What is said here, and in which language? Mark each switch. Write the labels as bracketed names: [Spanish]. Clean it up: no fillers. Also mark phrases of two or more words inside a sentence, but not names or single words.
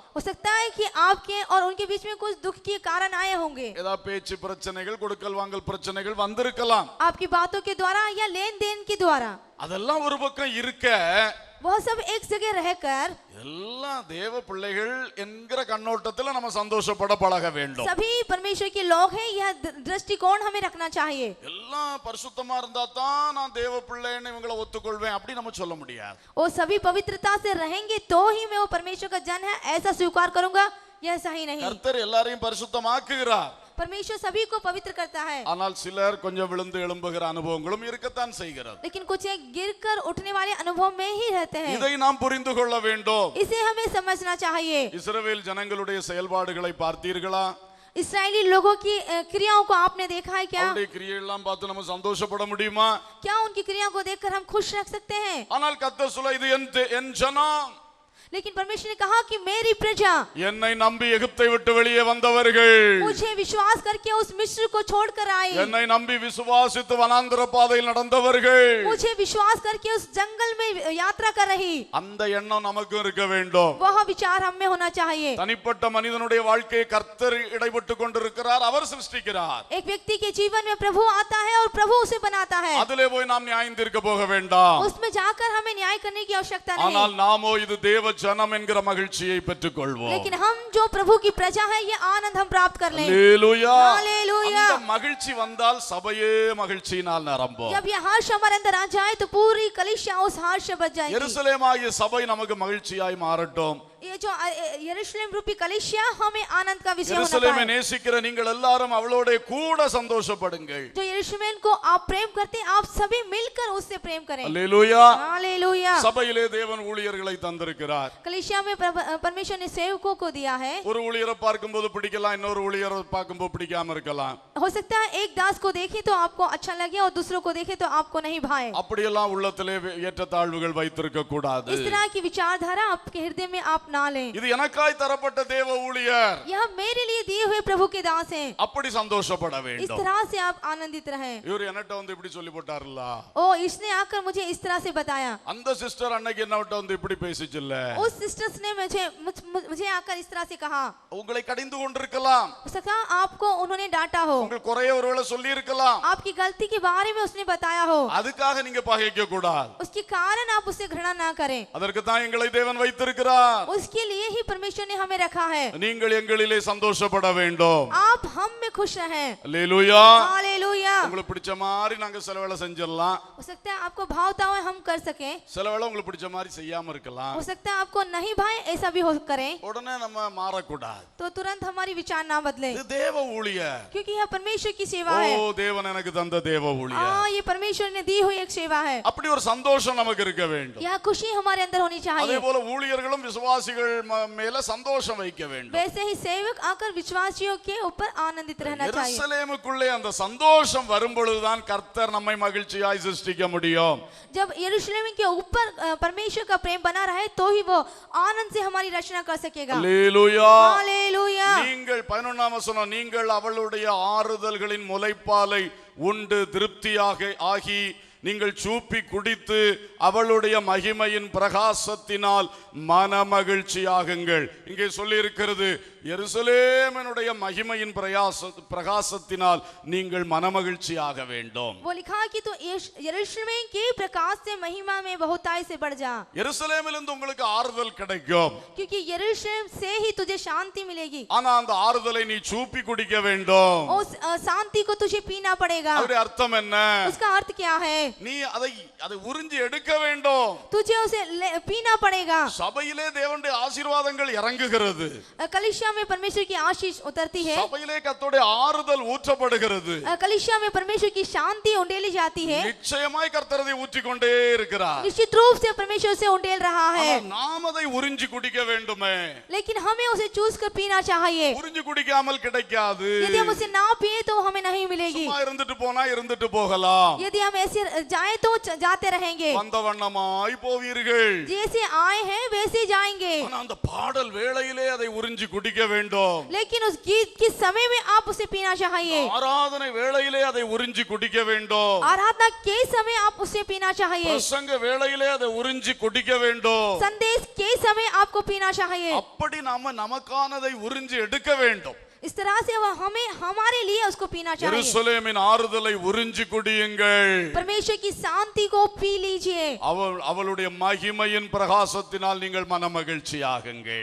[Hindi] हो सकता है कि आपके और उनके बीच में कुछ दुख के कारण आए होंगे. [Tamil] ஏதாவது பேச்சு பிரச்சனைகள் கொடுக்கல் வாங்கல் பிரச்சனைகள் வந்திருக்கலாம். [Hindi] आपकी बातों के द्वारा या लेन देन के द्वारा. [Tamil] அதெல்லாம் ஒரு பக்கம் இருக்க, [Hindi] वह सब एक जगह रहकर [Tamil] எல்லாம் தேவ பிள்ளைகள் என்கிற கண்ணோட்டத்தில் நம்ம சந்தோஷப்பட பழக வேண்டும். [Hindi] सभी परमेश्वर के लोग हैं, यह दृष्टिकोण हमें रखना चाहिए. [Tamil] எல்லாம் பரிசுத்தமா இருந்தா தான் நான் தேவ பிள்ளைன்னு இவங்களை ஒத்துக்கொள்வேன் அப்படி நம்ம சொல்ல முடியாது. [Hindi] वो सभी पवित्रता से रहेंगे तो ही मैं वो परमेश्वर का जन है ऐसा स्वीकार करूंगा, यह सही नहीं. [Tamil] கர்த்தர் எல்லாரையும் பரிசுத்தமாக்குகிறார். [Hindi] परमेश्वर सभी को पवित्र करता है. [Tamil] ஆனால் சிலர் கொஞ்சம் விழுந்து எழும்புகிற அனுபவங்களும் இருக்கத்தான் செய்கிறது. [Hindi] लेकिन कुछ एक गिरकर उठने वाले अनुभव में ही रहते हैं. [Tamil] இதை நாம் புரிந்து கொள்ள வேண்டும். [Hindi] इसे हमें समझना चाहिए. [Tamil] இஸ்ரவேல் ஜனங்களுடைய செயல்பாடுகளை பார்த்தீர்களா? [Hindi] इस्राएली लोगों की क्रियाओं को आपने देखा है क्या? [Tamil] அவருடைய கிரியையெல்லாம் பார்த்து நம்ம சந்தோஷப்பட முடியுமா? [Hindi] क्या उनकी क्रिया को देखकर हम खुश रख सकते हैं? [Tamil] ஆனால் கர்த்தர் சொல்ல இது என் ஜனம், [Hindi] लेकिन परमेश्वर ने कहा कि मेरी प्रजा, [Tamil] என்னை நம்பி எகிப்தை விட்டு வெளியே வந்தவர்கள், [Hindi] मुझे विश्वास करके उस मिस्र को छोड़कर आए, [Tamil] என்னை நம்பி விசுவாசித்து வனாந்தர பாதையில் நடந்தவர்கள், [Hindi] मुझे विश्वास करके उस जंगल में यात्रा कर रही. [Tamil] அந்த எண்ணம் நமக்கும் இருக்க வேண்டும். [Hindi] वह विचार हम में होना चाहिए. [Tamil] தனிப்பட்ட மனிதனுடைய வாழ்க்கையை கர்த்தர் இடைப்பட்டு கொண்டிருக்கிறார், அவர் சிருஷ்டிக்கிறார். [Hindi] एक व्यक्ति के जीवन में प्रभु आता है और प्रभु उसे बनाता है. [Tamil] அதிலே போய் நாம் நியாயம் தீர்க்க போக வேண்டாம். [Hindi] उसमें जाकर हमें न्याय करने की आवश्यकता [Tamil] ஆனால் [Hindi] नहीं. [Tamil] நாமோ இது தேவ ஜனம் என்கிற மகிழ்ச்சியை பெற்றுக்கொள்வோம். [Hindi] लेकिन हम जो प्रभु की प्रजा है ये आनंद हम प्राप्त कर लें. [Tamil] அல்லேலூயா. [Hindi] हालेलुया. [Tamil] அந்த மகிழ்ச்சி வந்தால் சபையே மகிழ்ச்சியினால் நிரம்பும். [Hindi] जब यह हर्ष हमारे अंदर आ जाए तो पूरी कलीसिया उस हर्ष से बच जाएगी. [Tamil] எருசலேமாகிய சபை நமக்கு மகிழ்ச்சியாய் மாறட்டும். [Hindi] ये जो यरूशलेम रूपी कलीसिया हमें आनंद का विषय होना [Tamil] எருசலேமை [Hindi] पाए. [Tamil] நேசிக்கிற நீங்கள் எல்லாரும் அவளோட கூட சந்தோஷப்படுங்கள். [Hindi] जो यरूशलेम को आप प्रेम करते हैं आप सभी मिलकर उससे प्रेम करें. [Tamil] அல்லேலூயா. [Hindi] हालेलुया. [Tamil] சபையிலே தேவன் ஊழியர்களை தந்திருக்கிறார். [Hindi] कलीसिया में परमेश्वर ने सेवकों को दिया है. [Tamil] ஒரு ஊழியரை பார்க்கும்போது பிடிக்கலாம், இன்னொரு ஊழியரை பார்க்கும்போது பிடிக்காம இருக்கலாம். [Hindi] हो सकता है एक दास को देखे तो आपको अच्छा लगे और दूसरों को देखे तो आपको नहीं भाए. [Tamil] அப்படியெல்லாம் உள்ளத்திலே ஏற்றத்தாழ்வுகள் வைத்திருக்க கூடாது. [Hindi] इस तरह की विचारधारा आपके हृदय में आप अपना लें। [Tamil] இது எனக்காய் தரப்பட்ட தேவ ஊழியர், [Hindi] यह मेरे लिए दिए हुए प्रभु के दास हैं। [Tamil] அப்படி சந்தோஷப்பட [Hindi] इस [Tamil] வேண்டும். [Hindi] तरह से आप आनंदित रहें। [Tamil] இவர் என்னட்ட வந்து இப்படி சொல்லி போட்டாருல்ல, [Hindi] ओ इसने आकर मुझे इस तरह से बताया। [Tamil] அந்த சிஸ்டர் அன்னைக்கு என்னட்ட வந்து இப்படி பேசிச்சுல்ல, [Hindi] उस सिस्टर्स ने मुझे आकर इस तरह से कहा। [Tamil] உங்களை கடிந்து கொண்டிருக்கலாம், [Hindi] हो सकता है आपको उन्होंने डांटा हो, [Tamil] உங்கள் குறைய ஒருவேளை சொல்லி இருக்கலாம், [Hindi] आपकी गलती के बारे में उसने बताया हो, [Tamil] அதுக்காக நீங்க பகைக்க கூடாது. [Hindi] उसके कारण आप उससे घृणा ना करें। [Tamil] அதற்கு தான் எங்களை தேவன் வைத்திருக்கிறார். [Hindi] उसके लिए ही परमेश्वर ने हमें रखा है। [Tamil] நீங்கள் எங்களிலே சந்தோஷப்பட வேண்டும். [Hindi] आप हम में खुश रहें। [Tamil] அல்லேலூயா. [Hindi] हालेलुया। [Tamil] உங்களுக்கு பிடிச்ச மாதிரி நாங்க சில வேளை செஞ்சிடலாம், [Hindi] हो सकता है आपको भावता हुआ हम कर सकें, [Tamil] சில வேளை உங்களுக்கு பிடிச்ச மாதிரி செய்யாம இருக்கலாம். [Hindi] हो सकता है आपको नहीं भाई ऐसा भी हो करें, [Tamil] உடனே நம்ம மாறக்கூடாது. [Hindi] तो तुरंत हमारी विचार ना बदले, [Tamil] இது தேவ ஊழியர். [Hindi] क्योंकि यह परमेश्वर की सेवा है। [Tamil] ஓ தேவன் எனக்கு தந்த தேவ ஊழியர். [Hindi] ये परमेश्वर ने दी हुई एक सेवा है। [Tamil] அப்படி ஒரு சந்தோஷம் நமக்கு இருக்க வேண்டும். [Hindi] यह खुशी हमारे अंदर होनी [Tamil] அதே [Hindi] चाहिए। [Tamil] போல ஊழியர்களும் விசுவாசிகள் மேல சந்தோஷம் வைக்க வேண்டும். [Hindi] वैसे ही सेवक आकर विश्वासियों के ऊपर आनंदित रहना चाहिए। [Tamil] எருசலேமுக்குள்ளே அந்த சந்தோஷம் வரும் பொழுதுதான் கர்த்தர் நம்மை மகிழ்ச்சியாய் சிருஷ்டிக்க முடியும். [Hindi] जब यरूशलेम के ऊपर परमेश्वर का प्रेम बना रहे तो ही वो आनंद से हमारी रचना कर सकेगा। [Tamil] அல்லேலூயா. [Hindi] हालेलुया। [Tamil] நீங்கள் 11ஆம் வசனம், நீங்கள் அவளுடைய ஆறுதல்களின் முலைப்பாலை உண்டு திருப்தியாக ஆகி நீங்கள் சூப்பி குடித்து அவளுடைய மகிமையின் பிரகாசத்தினால் மனமகிழ்ச்சியாகுங்கள். இங்கே சொல்லி இருக்கிறது, எருசலேமினுடைய மகிமையின் பிரகாசத்தினால் நீங்கள் மனமகிழ்ச்சியாக வேண்டும். [Hindi] वो लिखा कि तो यरूशलेम के प्रकाश से महिमा में बहुताई से बढ़ जा। [Tamil] எருசலேமிலிருந்து உங்களுக்கு ஆறுதல் கிடைக்கும், [Hindi] क्योंकि यरूशलेम से ही तुझे शांति मिलेगी। [Tamil] ஆனா அந்த ஆறுதலை நீ சூப்பி குடிக்க வேண்டும். [Hindi] उस शांति को तुझे पीना पड़ेगा। [Tamil] அதோட அர்த்தம் என்ன? [Hindi] उसका अर्थ क्या है? [Tamil] நீ அதை உறிஞ்சி எடுக்க வேண்டும். [Hindi] तुझे उसे पीना पड़ेगा। [Tamil] சபையிலே தேவனுடைய ஆசீர்வாதங்கள் இறங்குகிறது, [Hindi] कलीसिया में परमेश्वर की आशीष उतरती है, [Tamil] சபையிலே கர்த்தருடைய ஆறுதல் ஊற்றப்படுகிறது, [Hindi] कलीसिया में परमेश्वर की शांति उंडेली जाती है। [Tamil] நிச்சயமாய் கர்த்தர் அதை ஊற்றிக்கொண்டே இருக்கிறார். [Hindi] निश्चित रूप से परमेश्वर से उंडेल रहा है, [Tamil] ஆனால் நாம் அதை உறிஞ்சி குடிக்க வேண்டுமே. [Hindi] लेकिन हमें उसे चूस कर पीना चाहिए। [Tamil] உறிஞ்சி குடிக்காமல் கிடைக்காது. [Hindi] यदि हम उसे ना पिए तो हमें नहीं मिलेगी। [Tamil] சும்மா இருந்துட்டு போனா இருந்துட்டு போகலாம், [Hindi] यदि हम ऐसे जाए तो जाते रहेंगे, [Tamil] வந்த வண்ணமாய் போவீர்கள். [Hindi] जैसे आए हैं वैसे जाएंगे। [Tamil] ஆனா அந்த பாடல் வேளையிலே அதை உறிஞ்சி குடிக்க வேண்டும். [Hindi] लेकिन उस गीत के समय में आप उसे पीना चाहिए। [Tamil] ஆராதனை வேளையிலே அதை உறிஞ்சி குடிக்க வேண்டும். [Hindi] आराधना के समय आप उसे पीना चाहिए। [Tamil] பிரசங்க வேளையிலே அதை உறிஞ்சி குடிக்க வேண்டும். [Hindi] संदेश के समय आपको पीना चाहिए। [Tamil] அப்படி நாம நமக்கானதை உறிஞ்சி எடுக்க வேண்டும். [Hindi] इस तरह से वह हमें हमारे लिए उसको पीना चाहिए। [Tamil] எருசலேமின் ஆறுதலை உறிஞ்சி குடியுங்கள். [Hindi] परमेश्वर की शांति को पी लीजिए। [Tamil] அவளுடைய மகிமையின் பிரகாசத்தினால் நீங்கள் மனமகிழ்ச்சியாகுங்கள்.